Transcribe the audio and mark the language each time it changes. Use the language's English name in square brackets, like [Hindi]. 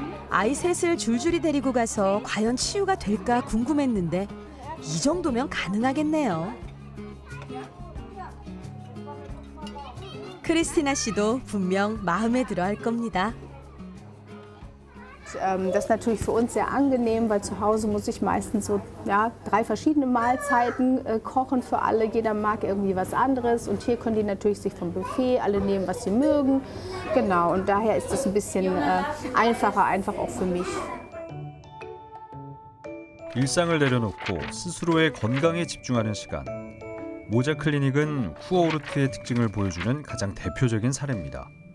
[Korean] 아이 셋을 줄줄이 데리고 가서 과연 치유가 될까 궁금했는데 이 정도면 가능하겠네요. 크리스티나 씨도 분명 마음에 들어 할 겁니다. [German] Das ist natürlich für uns sehr angenehm, weil zu Hause muss ich meistens so 3 verschiedene Mahlzeiten kochen für alle. Jeder mag irgendwie was anderes und hier können die natürlich sich vom Buffet alle nehmen, was sie mögen. Genau, und daher ist es ein bisschen einfacher, einfach auch für mich. [Korean] 일상을 내려놓고 스스로의 건강에 집중하는 시간. 모자 클리닉은 쿠어오르트의 특징을 보여주는 가장 대표적인 사례입니다.